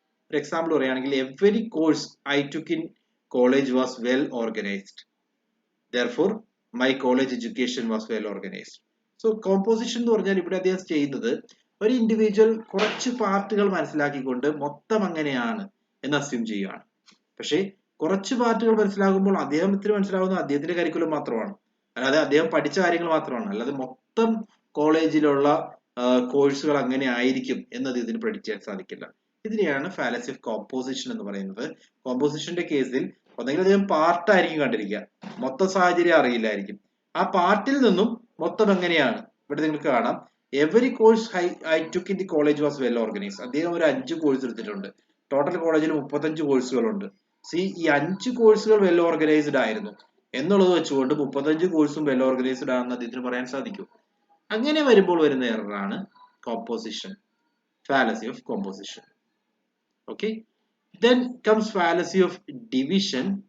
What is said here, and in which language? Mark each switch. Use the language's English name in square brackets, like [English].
[Malayalam] ഒരു എക്സാമ്പിൾ പറയുകയാണെങ്കിൽ [English] Every course I took in college was well organised. Therefore, my college education was well organized. [Malayalam] So, composition എന്ന് പറഞ്ഞാൽ ഇവിടെ അദ്ദേഹം ചെയ്യുന്നത് ഒരു ഇൻഡിവിജ്വൽ കുറച്ച് പാർട്ടുകൾ മനസ്സിലാക്കിക്കൊണ്ട് മൊത്തം അങ്ങനെയാണ് എന്ന് അസ്യൂം ചെയ്യുകയാണ്. പക്ഷേ കുറച്ച് പാർട്ടുകൾ മനസ്സിലാകുമ്പോൾ അദ്ദേഹത്തിന് മനസ്സിലാവുന്ന അദ്ദേഹത്തിന്റെ കരിക്കുലം മാത്രമാണ്, അല്ലാതെ അദ്ദേഹം പഠിച്ച കാര്യങ്ങൾ മാത്രമാണ്, അല്ലാതെ മൊത്തം കോളേജിലുള്ള കോഴ്സുകൾ അങ്ങനെ ആയിരിക്കും എന്ന് അദ്ദേഹത്തിന് പ്രഡിക്റ്റ് ചെയ്യാൻ സാധിക്കില്ല. ഇതിനെയാണ് ഫാലസി ഓഫ് കോമ്പോസിഷൻ എന്ന് പറയുന്നത്. കോമ്പോസിഷന്റെ കേസിൽ ഒന്നെങ്കിൽ അദ്ദേഹം പാർട്ടായിരിക്കും കണ്ടിരിക്കുക, മൊത്തം സാഹചര്യം അറിയില്ലായിരിക്കും. ആ പാർട്ടിൽ നിന്നും മൊത്തം എങ്ങനെയാണ്, ഇവിടെ നിങ്ങൾക്ക് കാണാം [English] Every course I took in the college was well organised. [Malayalam] അദ്ദേഹം ഒരു 5 കോഴ്സ് എടുത്തിട്ടുണ്ട്. ടോട്ടൽ കോളേജിൽ 35 കോഴ്സുകളുണ്ട്. ഈ 5 കോഴ്സുകൾ വെൽ ഓർഗനൈസ്ഡ് ആയിരുന്നു എന്നുള്ളത് വെച്ചുകൊണ്ട് 35 കോഴ്സും വെൽ ഓർഗനൈസ്ഡ് ആണെന്ന് അദ്ദേഹത്തിന് പറയാൻ സാധിക്കും. അങ്ങനെ വരുമ്പോൾ വരുന്ന എററാണ് composition, fallacy of composition. [English] Okay, then comes fallacy of division.